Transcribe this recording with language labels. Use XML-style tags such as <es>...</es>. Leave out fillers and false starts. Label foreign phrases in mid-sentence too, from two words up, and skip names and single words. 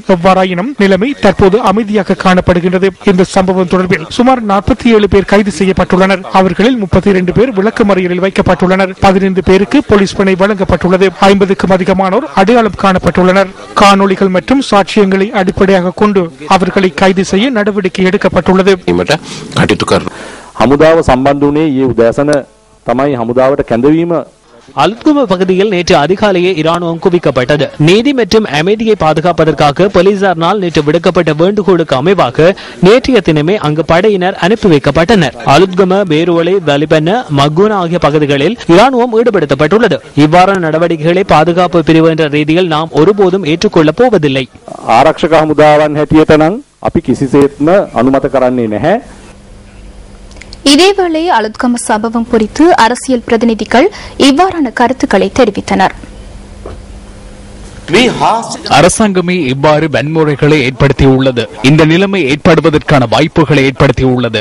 <ta>எவ்வாறாயினும் நிலைமை தற்போது அமைதியாக காணப்படுகின்றது. இந்த சம்பவம் தொடர்பில் சுமார் 47 பேர் கைது செய்யப்பட்டுள்ளனர். அவர்களில் 32 பேர் விளக்கமறியலில் வைக்கப்பட்டுள்ளனர். 15 பேருக்கு போலீஸ் பிணை வழங்கப்பட்டுள்ளது. 50க்கும் அதிகமானோர் அடையாளம் காணப்பட்டுள்ளனர். காணொளிகள் மற்றும் சாட்சியங்களை அடிப்படையாக கொண்டு அவர்களை கைது செய்ய நடவடிக்கை எடுக்கப்பட்டுள்ளது.</ta> <si>හමුදාව සම්බන්ධ වුණේ ඊයේ උදෑසන තමයි හමුදාවට කැඳවීම</si> <ta>அலுத்கம பகுதியில் நேற்று அதிகாலையே இராணுவம் குவிக்கப்பட்டது. நீதி மற்றும் அமைதியை பாதுகாப்பதற்காக போலீசாரினால் நேற்று விடுக்கப்பட்ட வேண்டுகோளுக்கு அமைவாக நேற்றைய தினமே அங்கு படையினர் அனுப்பி வைக்கப்பட்டனர். அலுத்கம, பேருவளை, வலிபன, மக்கூனா ஆகிய பகுதிகளில் இராணுவம் ஈடுபடுத்தப்பட்டுள்ளது. இவ்வாறான நடவடிக்கைகளை பாதுகாப்பு பிரிவு என்ற ரீதியில் நாம் ஒருபோதும் ஏற்றுக்கொள்ளப் போவதில்லை.</ta> <si>ආරක්ෂක හමුදාවන් හැටියට නම් අපි කිසිසේත්ම අනුමත කරන්නේ නැහැ.</si> <ta>இதேவேளை அலுத்கம சம்பவம் குறித்து அரசியல் பிரதிநிதிகள் இவ்வாறான கருத்துக்களை தெரிவித்தனர். அரசாங்கமே இவ்வாறு வன்முறைகளை ஏற்படுத்தியுள்ளது. இந்த நிலைமை ஏற்படுவதற்கான வாய்ப்புகளை ஏற்படுத்தியுள்ளது.</ta>